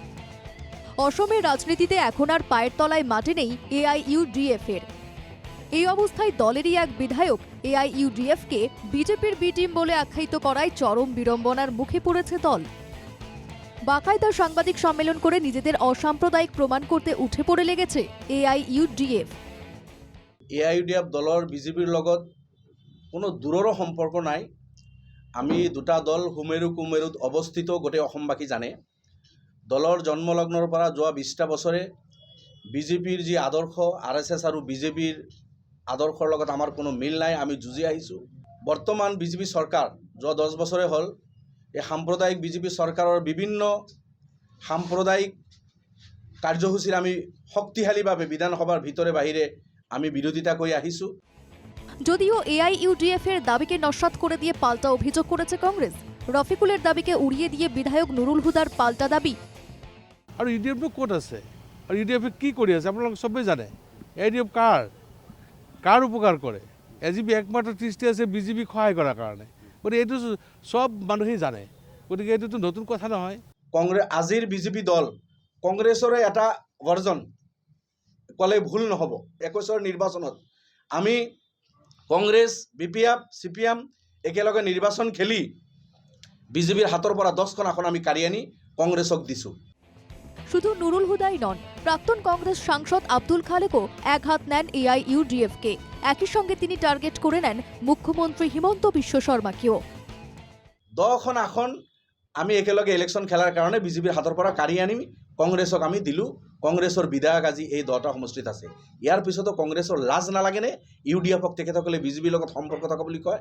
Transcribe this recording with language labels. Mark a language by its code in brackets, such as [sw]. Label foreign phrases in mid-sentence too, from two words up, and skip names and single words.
[bn] অসমের রাজনীতিতে এখন আর পায়ের তলায় মাটি নেই এআইইউডিএফ এর। এই অবস্থায় দলেরই এক বিধায়ক এআইইউডিএফকে বিজেপির বি টিম বলে আখ্যায়িত করায় চরম বিড়ম্বনার মুখে পড়েছে দল। বাকায়দা সাংবাদিক সম্মেলন করে নিজেদের অসাম্প্রদায়িক প্রমাণ করতে উঠে পড়ে লেগেছে এআইইউডিএফ। [as] এআইইউডিএফ দলৰ বিজেপিৰ লগত কোনো দূৰৰো সম্পৰ্ক নাই। আমি দুটা দল সুমেৰু কুমেৰুত অৱস্থিত, গোটেই অসমবাসী জানে। দলৰ জন্মলগ্নৰ পৰা যোৱা 20টা বছৰে বিজেপিৰ যি আদৰ্শ, আৰএছএছ আৰু বিজেপিৰ আদৰ্শৰ লগত আমাৰ কোনো মিল নাই। আমি যুঁজি আহিছোঁ। বৰ্তমান বিজেপি চৰকাৰ যোৱা 10 বছৰে হ'ল এই সাম্প্ৰদায়িক বিজেপি চৰকাৰৰ বিভিন্ন সাম্প্ৰদায়িক কাৰ্যসূচীৰ আমি শক্তিশালীভাৱে বিধানসভাৰ ভিতৰে বাহিৰে আমি বিৰোধিতা কৰি আহিছোঁ। [bn] যদিও এআইইউডিএফ এর দাবিকে নস্যাৎ করে দিয়ে পাল্টা অভিযোগ করেছে কংগ্রেস। রফিকুলের দাবিকে উড়িয়ে দিয়ে বিধায়ক নুরুল হুদার পাল্টা দাবি। [as] আৰু ইউডিএফটো ক'ত আছে আৰু ইউডিএফে কি কৰি আছে আপোনালোক চবেই জানে। ইউডিএফ কাৰ উপকাৰ কৰে? এজিপি একমাত্ৰ দৃষ্টি আছে বিজেপিক সহায় কৰাৰ কাৰণে। গতিকে এইটো চব মানুহেই জানে। গতিকে এইটোতো নতুন কথা নহয়। আজিৰ বিজেপি দল কংগ্ৰেছৰে এটা গৰ্জন ক'লে ভুল নহ'ব। 21ৰ নিৰ্বাচনত আমি কংগ্ৰেছ, বিপিএফ, চিপিএম একেলগে নিৰ্বাচন খেলি বিজেপিৰ হাতৰ পৰা 10খন আসন আমি কাঢ়ি আনি কংগ্ৰেছক দিছোঁ। [bn] শুধু নুরুল হুদাই নন, প্রাক্তন কংগ্রেস সাংসদ আব্দুল খালেকও এক হাত নেন এআইইউডিএফকে। একই সঙ্গে তিনি টার্গেট করে নেন মুখ্যমন্ত্রী হিমন্ত বিশ্ব শর্মাকেও। [as] 10খন আসন আমি একেলগে ইলেকশ্যন খেলাৰ কাৰণে বিজেপিৰ হাতৰ পৰা কাঢ়ি আনি কংগ্ৰেছক আমি দিলোঁ। কংগ্ৰেছৰ বিধায়ক আজি এই 10টা সমষ্টিত আছে। ইয়াৰ পিছতো কংগ্ৰেছৰ লাজ নালাগেনে ইউডিএফক তেখেতসকলে বিজেপিৰ লগত সম্পৰ্ক থকা বুলি কয়?